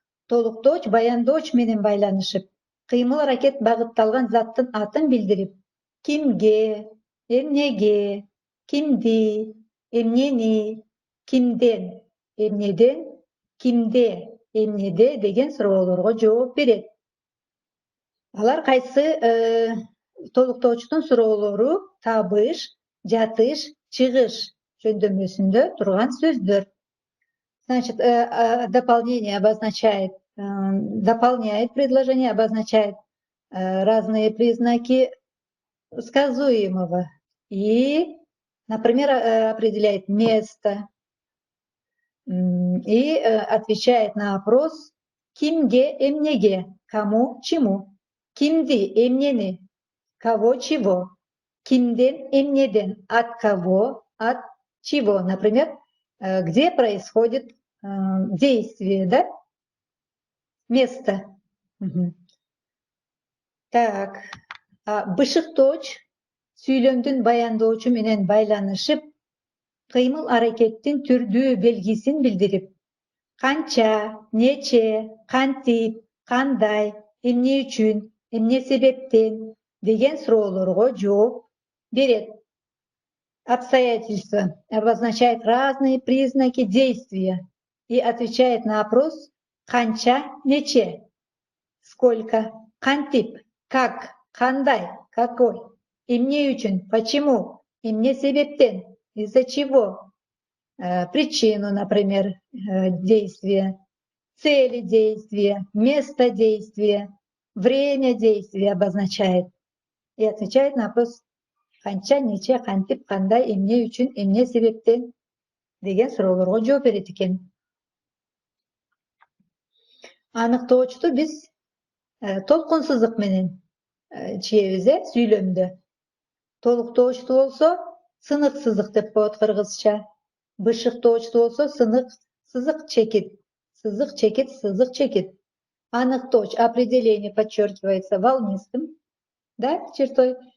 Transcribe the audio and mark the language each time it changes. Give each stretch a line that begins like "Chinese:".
Kyrgyz: Толуктооч баяндооч менен байланышып, кыймыл аракет багытталган заттын атын билдирип, кимге, эмнеге, кимди, эмнени, кимден, эмнеден, кимде эмнеде деген суроолорго жооп берет. Алар кайсы толуктоочтун суроолору табыш, жатыш, чыгыш жөндөмөсүндө турган сөздөр.
Russian: Значит, дополнение обозначает, дополняет предложение, обозначает разные признаки сказуемого и, например, определяет место и отвечает на вопрос
Kyrgyz: кимге, эмнеге,
Russian: кому, чему.
Kyrgyz: Кимди, эмнени,
Russian: кого, чего.
Kyrgyz: Кимден, эмнеден,
Russian: от кого, от чего. Например, где происходит действие, да? Место.
Kyrgyz: Так, бышыктооч сүйлөмдүн баяндоочу менен байланышып, кыймыл аракеттин түрдүү белгисин билдирип, канча, нече, кантип, кандай, эмне үчүн, эмне себептен деген суроолорго жооп берет.
Russian: Обстоятельства обозначает разные признаки действия и отвечает на вопрос
Kyrgyz: канча, нече,
Russian: сколько,
Kyrgyz: кантип,
Russian: как,
Kyrgyz: кандай,
Russian: какой,
Kyrgyz: эмне үчүн,
Russian: почему,
Kyrgyz: эмне себептен,
Russian: из-за чего, причину, например, действия, цели действия, место действия, время действия обозначает
Kyrgyz: и отвечает на вопрос канча, нече, кантип, кандай, эмне үчүн, эмне себептен деген суроолорго жооп берет экен. Аныктоочту биз толкун сызык менен чийебиз сүйлөмдө. Толуктоочту болсо сынык сызык деп коет кыргызча. Бышыктоочту болсо сынык, сызык, чекит. Сызык, чекит, сызык, чекит.
Russian: Аныктооч, определение подчеркивается волнистым, да, чертой.